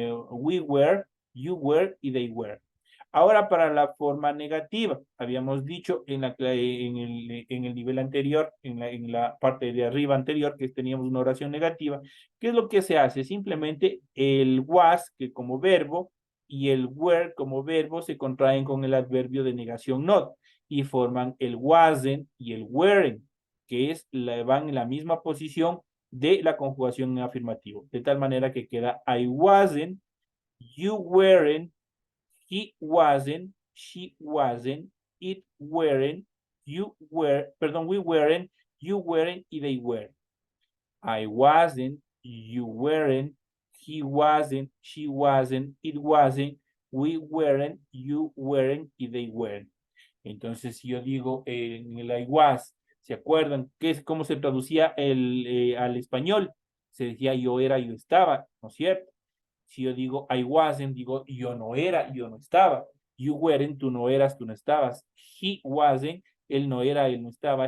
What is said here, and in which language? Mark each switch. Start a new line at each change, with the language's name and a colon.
English: We were, you were y they were.
Spanish: Ahora para la forma negativa, habíamos dicho en el nivel anterior, en la parte de arriba anterior, que teníamos una oración negativa. ¿Qué es lo que se hace? Simplemente el was, que como verbo, y el were como verbo se contraen con el adverbio de negación not y forman el wasn't y el weren't, que van en la misma posición de la conjugación en afirmativo. De tal manera que queda
English: I wasn't, you weren't, he wasn't, she wasn't, it weren't, we weren't, you weren't y they were. I wasn't, you weren't, he wasn't, she wasn't, it wasn't, we weren't, you weren't y they weren't.
Spanish: Entonces, si yo digo en el
English: I was,
Spanish: ¿se acuerdan cómo se traducía al español? Se decía yo era, yo estaba, ¿no es cierto? Si yo digo
English: I wasn't,
Spanish: digo yo no era, yo no estaba.
English: You weren't,
Spanish: tú no eras, tú no estabas.
English: He wasn't,
Spanish: él no era, él no estaba.